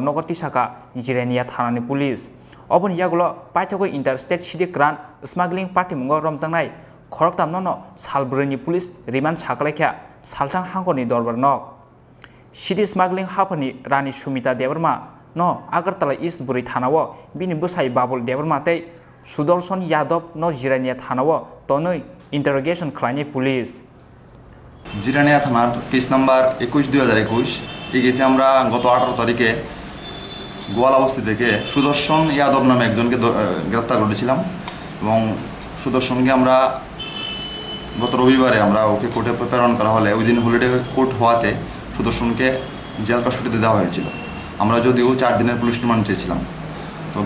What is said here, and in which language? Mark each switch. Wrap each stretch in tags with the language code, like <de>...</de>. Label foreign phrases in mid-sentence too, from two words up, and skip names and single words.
<trp>nogor tisaka jirenia thanani police obon yagulo paithago</trp> <en>interstate city grand smuggling party</en> <trp>mungo romjangnai khoroktam no salbroni</trp> <en>police remand</en> <trp>saklaikha saltang hangorni dorbar nog</trp> <en>city smuggling</en> <trp>hapani rani Sumita Debarma no Agartala East Buri thanao bini busai Babul Debarma tei Sudarshan Yadav no jirenia thanao tonoi interrogation khlainai police</trp> <bn>জিরানিয়া থানার কেস নাম্বার 21/2021 এই কেসে আমরা গত 18 তারিখে গোয়ালাবস্তি থেকে সুদর্শন যাদব নামে একজনকে গ্রেফতার করেছিলাম এবং সুদর্শনকে আমরা গত রবিবারে আমরা ওকে কোর্টে প্রেরণ করা হলে ওই দিন</bn> <en>holiday court</en> <bn>হওয়াতে সুদর্শনকে জেল কাস্টডিতে দেওয়া হয়েছিল আমরা যদিও 4 দিনের</bn> <en>police remand</en> <bn>চেয়েছিলাম তো</bn>